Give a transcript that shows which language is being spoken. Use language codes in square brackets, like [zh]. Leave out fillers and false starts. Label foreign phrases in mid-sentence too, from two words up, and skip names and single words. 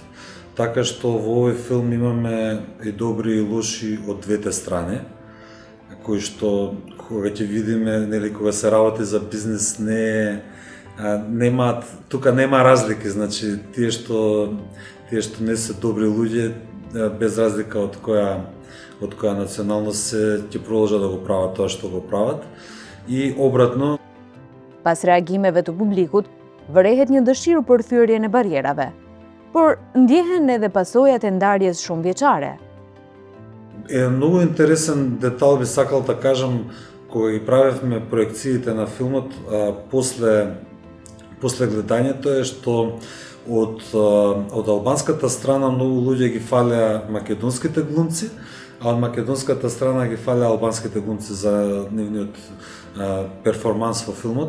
[mk] Така што во овој филм имаме и добри и лоши од двете страни, кои што кога ќе видиме, нели кога се работи за бизнес тука нема разлики, значи тие што не се добри луѓе без разлика од која националност ќе продолжат да го прават тоа што го прават и обратно. [sq] Pas reagimeve të publikut, vërehet një dëshirë për thyrjen e barierave, por ndjehen edhe pasojat e ndarjes shumëvjeçare. [mk] Е многу интересен детал би сакал да кажам кога ги правевме проекциите на филмот после гледањето е што од албанската страна многу луѓе ги фалеа македонските глумци, а од македонската страна ги фалеа албанските глумци за нивниот перформанс во филмот.